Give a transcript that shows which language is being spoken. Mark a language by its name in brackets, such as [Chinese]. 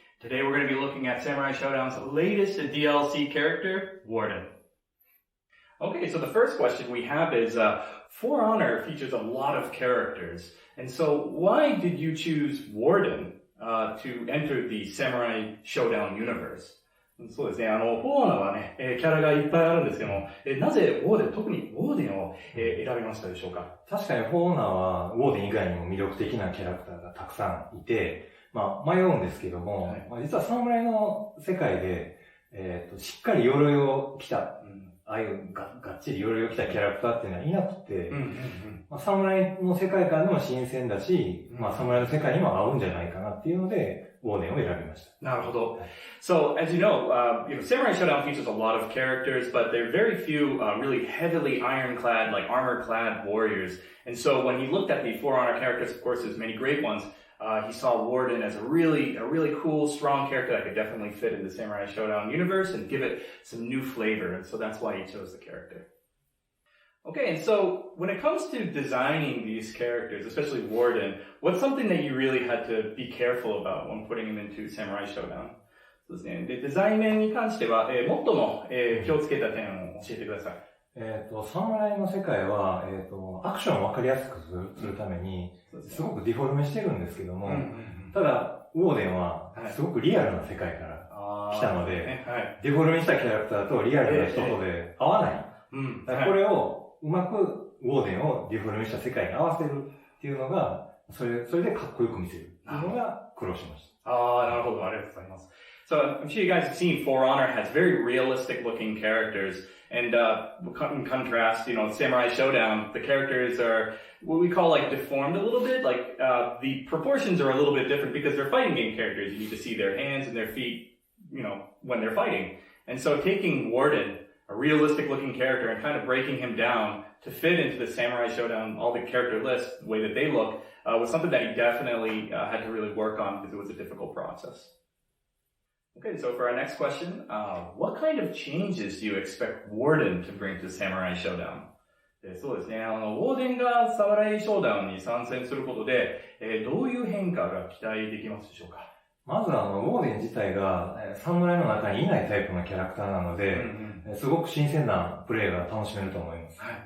[English] Today we're going to be looking at Samurai Shodown's latest DLC character, Warden. Okay, so the first question we have is, For Honor features a lot of characters. And so why did you choose Warden to enter the Samurai Shodown universe? [Japanese] そうですね。フォーナーはね、キャラがいっぱいあるんですけども、なぜウォーデン、特にウォーデンを、選びましたでしょうか？確かにフォーナーはウォーデン以外にも魅力的なキャラクターがたくさんいて、迷うんですけども、実は侍の世界で、しっかり鎧を着た、ああいうがっちり鎧を着たキャラクターっていうのはいなくて、侍の世界観でも新鮮だし、侍の世界にも合うんじゃないかなっていうので、ウォーデンを選びました。なるほど。 [English] So, as you know, Samurai Shodown features a lot of characters, but there are very few really heavily ironclad, like armor-clad warriors. And so when he looked at the For Honor characters, of course, there's many great ones, he saw Warden as a really cool, strong character that could definitely fit in the Samurai Shodown universe and give it some new flavor. And so that's why he chose the character. Okay, and so when it comes to designing these characters, especially Warden, what's something that you really had to be careful about when putting him into Samurai Shodown? [Japanese] そうですね。で、デザイン面に関しては、最も、気をつけた点を教えてください。侍の世界は、アクションをわかりやすくするために、すごくディフォルメしてるんですけども、ただ、ウォーデンは、すごくリアルな世界から来たので、ディフォルメしたキャラクターとリアルな人とで合わない。これを、うまくウォーデンをディフォルメした世界に合わせるっていうのが、それでかっこよく見せるっていうのが苦労しました。なるほど。ありがとうございます。 [English] So I'm sure you guys have seen For Honor has very realistic looking characters. And in contrast, Samurai Shodown, the characters are what we call like deformed a little bit. Like the proportions are a little bit different because they're fighting game characters. You need to see their hands and their feet, when they're fighting. And so taking Warden, a realistic looking character, and kind of breaking him down to fit into the Samurai Shodown, all the character lists, the way that they look, was something that he definitely had to really work on because it was a difficult process. Okay, so for our next question, what kind of changes do you expect Warden to bring to Samurai Shodown? [Japanese] そうですね。ウォーデンがサムライショーダウンに参戦することで、どういう変化が期待できますでしょうか？まずウォーデン自体が、侍の中にいないタイプのキャラクターなので、すごく新鮮なプレイが楽しめると思います。